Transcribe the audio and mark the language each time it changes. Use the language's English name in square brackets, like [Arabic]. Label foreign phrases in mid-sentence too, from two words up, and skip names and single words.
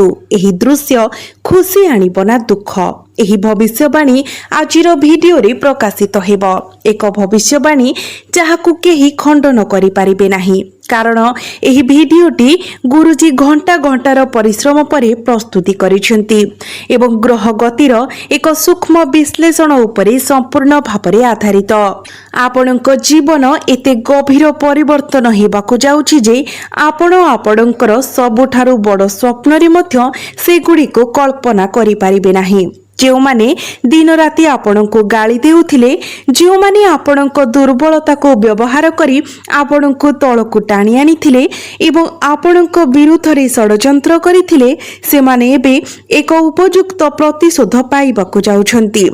[Odia] ଏହି ଦୃଶ୍ୟ ଖୁସି ଆଣିବ ନା ଦୁଃଖ। ଏହି ଭବିଷ୍ୟବାଣୀ ଆଜିର ଭିଡିଓ ରେ ପ୍ରକାଶିତ ହେବ। ଏକ ଭବିଷ୍ୟବାଣୀ ଯାହାକୁ କେହି ଖଣ୍ଡନ କରି ପାରିବେ ନାହିଁ, କାରଣ ଏହି ଭିଡିଓଟି ଗୁରୁଜୀ ଘଣ୍ଟା ଘଣ୍ଟାର ପରିଶ୍ରମ ପରେ ପ୍ରସ୍ତୁତି କରିଛନ୍ତି ଏବଂ ଗ୍ରହ ଗତିର ଏକ ସୂକ୍ଷ୍ମ ବିଶ୍ଳେଷଣ ଉପରେ ସମ୍ପୂର୍ଣ୍ଣ ଭାବରେ ଆଧାରିତ। ଆପଣଙ୍କ ଜୀବନ ଏତେ ଗଭୀର ପରିବର୍ତ୍ତନ ହେବାକୁ ଯାଉଛି ଯେ ଆପଣ ଆପଣଙ୍କର ସବୁଠାରୁ ବଡ଼ ସ୍ୱପ୍ନ ରେ ମଧ୍ୟ ସେଗୁଡ଼ିକୁ କଳ୍ପନା କରି ପାରିବେ ନାହିଁ। ଯେଉଁ ମାନେ ଦିନ ରାତି ଆପଣଙ୍କୁ ଗାଳି ଦେଉଥିଲେ, ଯେଉଁ ମାନେ ଆପଣଙ୍କ ଦୁର୍ବଳତାକୁ ବ୍ୟବହାର କରି ଆପଣଙ୍କୁ ତଳକୁ ଟାଣି ଆଣିଥିଲେ ଏବଂ ଆପଣଙ୍କ ବିରୁଦ୍ଧ ରେ ଷଡ଼ଯନ୍ତ୍ର କରିଥିଲେ, ସେ ମାନେ ଏବେ ଏକ ଉପଯୁକ୍ତ ପ୍ରତିଶୋଧ ପାଇବାକୁ ଯାଉଛନ୍ତି।